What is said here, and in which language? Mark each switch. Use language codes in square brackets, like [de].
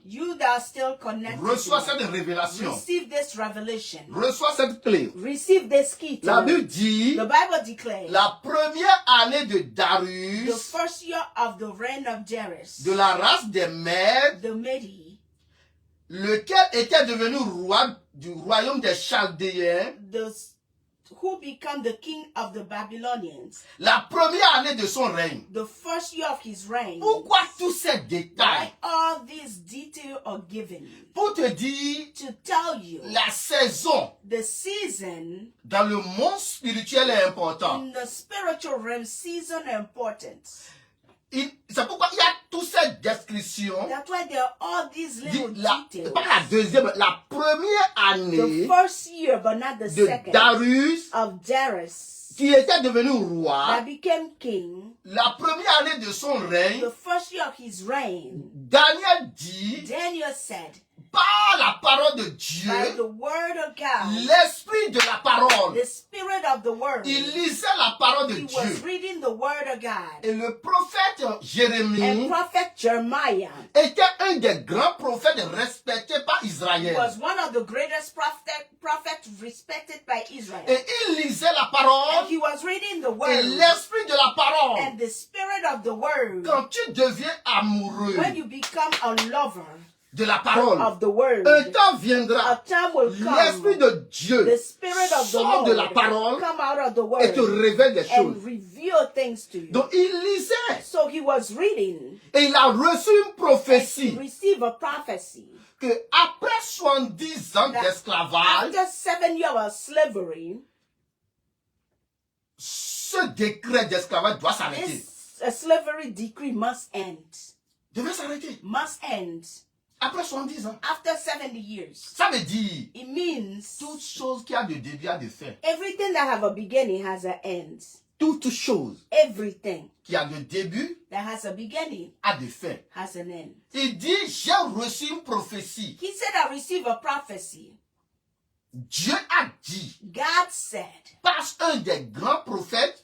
[en] You that are still connected, [fr] Reçois [en] to me, [fr] cette révélation. [en] receive this revelation. [fr] Reçois cette clé. [en] Receive this key. [fr] La [en] To [fr] Bible dit, [en] the Bible declares [fr] la première année de [en] the [fr] Darius, [en] first year of the reign of Darius, [fr] de la race des Mèdes, [en] the Mede, [fr] lequel était devenu roi du royaume des Chaldéens, [en] who became the king of the Babylonians, [fr] la première année de son règne. [en] the first year of his reign. [fr] Pourquoi tous ces détails? [en] Why all these details are given? [fr] Pour te dire [en] To tell you [fr] la saison [en] the season [fr] dans le monde spirituel est importante. [en] in the spiritual realm, season importance. [fr] C'est pourquoi il y a toutes ces descriptions. [en] That's why there are all these little details. [fr] Pas la deuxième, la première [en] The [fr] année [en] first year, but not the [fr] de [en] second, [fr] Darius, [en] of Darius, [fr] qui était devenu roi. [en] that became king. [fr] La première année de son règne, [en] The first year of his reign, [fr] Daniel dit, [en] Daniel said, [fr] par la parole de Dieu, [en] by the word of God, [fr] l'esprit de la parole, [en] the spirit of the word, [fr] il lisait la parole de [en] he was [fr] Dieu. [en] reading the word of God. [fr] Et le prophète [en] And [fr] Jérémie [en] prophet Jeremiah [fr] était un des grands prophètes respectés par Israël. [en] was one of the greatest prophets respected by Israel. [fr] Et il lisait la [en] And [fr] parole [en] he was reading the [fr] et [en] word [fr] l'esprit de la parole. [en] and the spirit of the word. [fr] Quand tu deviens amoureux [en] When you become a lover [fr] de la parole, [en] of the word, [fr] un temps [en] a [fr] viendra, [en] time will [fr] l'esprit [en] come, [fr] de Dieu [en] the spirit of the [fr] sort de la [en] Lord [fr] parole [en] come out of the [fr] et te [en] word [fr] révèle des [en] and [fr] choses. [en] reveal things to you. [fr] Donc il lisait [en] So he was reading, [fr] et il a reçu une [en] he [fr] prophétie [en] received a prophecy [fr] que après 70 ans [en] that [fr] d'esclavage, [en] after 7 years of slavery, [fr] ce décret d'esclavage doit s'arrêter. [en] this slavery decree must end. [fr] Devait s'arrêter. [en] Must end. [fr] Après 70 ans. [en] After 70 years. [fr] Ça veut dire, [en] It means [fr] toute chose qui a de début a de fin. [en] everything that have a beginning has an end. [fr] Toute chose [en] Everything [fr] qui a de début [en] that has a beginning [fr] a de fin. [en] has an end. [fr] Il dit, j'ai reçu une prophétie. [en] He said, I received a prophecy. [fr] Dieu a dit, [en] God said, [fr] par un des grands prophètes,